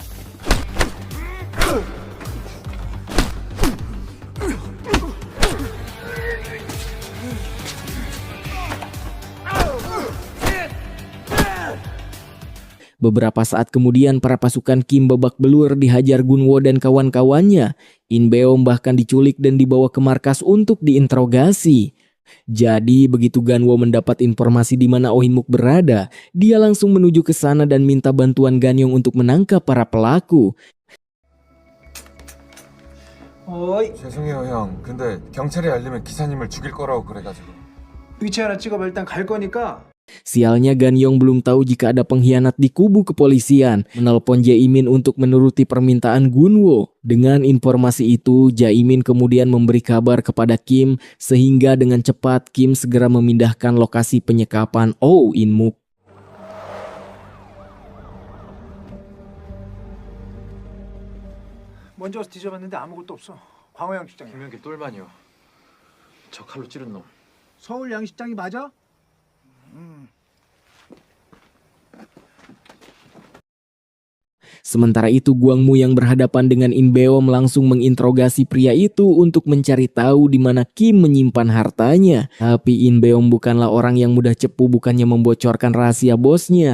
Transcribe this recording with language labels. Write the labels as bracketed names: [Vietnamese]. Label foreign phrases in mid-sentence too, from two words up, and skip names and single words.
[Indonesian] Beberapa saat kemudian para pasukan Kim babak belur dihajar Gunwo dan kawan-kawannya. Inbeom bahkan diculik dan dibawa ke markas untuk diinterogasi. Jadi begitu Ganwo mendapat informasi di mana Oh In-mook berada, dia langsung menuju ke sana dan minta bantuan Ganyong untuk menangkap para pelaku. [Korean] 어이. 죄송해요 형. 근데 경찰에 알리면 기사님을 죽일 거라고 그래가지고. 위치 하나 찍어봐. 일단 갈 거니까. [Indonesian] Sialnya Ganyong belum tahu jika ada pengkhianat di kubu kepolisian. Menelpon Jae-min untuk menuruti permintaan Gunwo. Dengan informasi itu, Jae-min kemudian memberi kabar kepada Kim sehingga dengan cepat Kim segera memindahkan lokasi penyekapan Oh In-mook. [Korean] 먼저 와서 뒤져봤는데 아무것도 없어. 광호 양식장이야. 김현기 똘만이요. 저 칼로 찌른 놈. 서울 양식장이 맞아? [Indonesian] Sementara itu Gwangmu yang berhadapan dengan Inbeom langsung menginterogasi pria itu untuk mencari tahu di mana Kim menyimpan hartanya. Tapi Inbeom bukanlah orang yang mudah cepu, bukannya membocorkan rahasia bosnya.